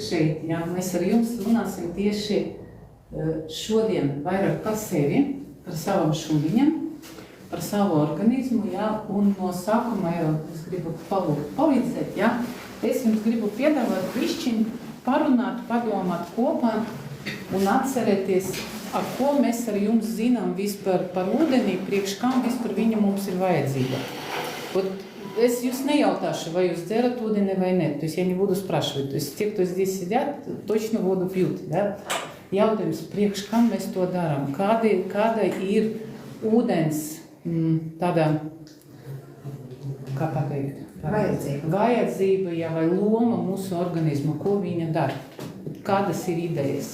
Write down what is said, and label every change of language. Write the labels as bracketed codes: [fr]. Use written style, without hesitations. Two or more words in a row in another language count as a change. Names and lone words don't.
[lv] šeit, Mēs ar jums runāsim tieši šodien vairāk par sevi, par savam šūdiņam, par savu organismu, un no sākuma es gribu palīdzēt, Es jums gribu piedāvāt višķiņu, parunāt, padomāt kopā un atcerēties, ar ko mēs ar jums zinām vispār par ūdeni, priekš kam vispār viņa mums ir vajadzīga. Es jūs nejautāšu, vai jūs dzerat ūdeni vai [ru] не, то есть я не буду спрашивать, то есть те, кто здесь сидят, точно воду пьют, [lv] Jautājums, priekš kam mēs to darām, kāda ir ūdens tāda, kā pateikt, vajadzība ja, vai loma mūsu organismu, ko viņa dara, kādas ir idejas.